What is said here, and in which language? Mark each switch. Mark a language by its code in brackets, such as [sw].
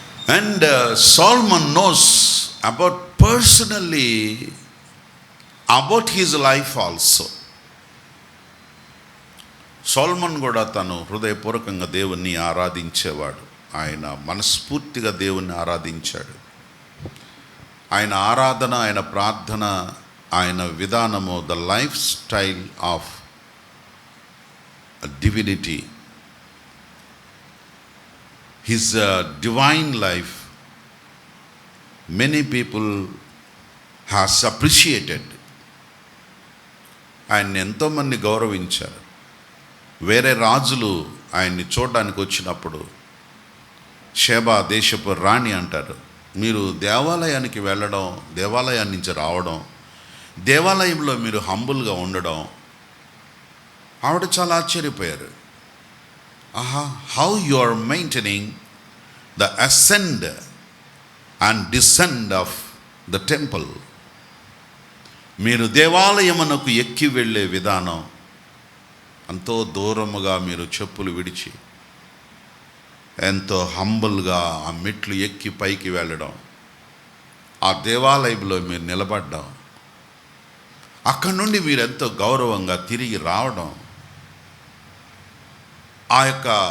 [en] And Solomon knows about personally about his life also. [te] Solomon కూడా తను హృదయపూర్వకంగా దేవుణ్ణి ఆరాధించేవాడు. ఆయన మనస్ఫూర్తిగా దేవుణ్ణి ఆరాధించాడు. ఆయన ఆరాధన, ఆయన ప్రార్థన, ఆయన విధానము, [en] The life style of divinity, his divine life, many people has appreciated. [te] ఆయన్ని ఎంతోమంది గౌరవించారు. వేరే రాజులు ఆయన్ని చూడడానికి వచ్చినప్పుడు, షేబా దేశపు రాణి అంటారు, మీరు దేవాలయానికి వెళ్ళడం, దేవాలయాన్ని నుంచి రావడం, దేవాలయంలో మీరు హంబుల్గా ఉండడం, ఆవిడ చాలా ఆశ్చర్యపోయారు. [en] how you are maintaining the ascend and descend of the temple. [te] మీరు దేవాలయమునకు ఎక్కి వెళ్ళే విధానం, ఎంతో దూరముగా మీరు చెప్పులు విడిచి ఎంతో హంబుల్గా ఆ మెట్లు ఎక్కి పైకి వెళ్ళడం, ఆ దేవాలయంలో మీరు నిలబడ్డం, అక్కడి నుండి మీరు ఎంతో గౌరవంగా తిరిగి రావడం, ఆ యొక్క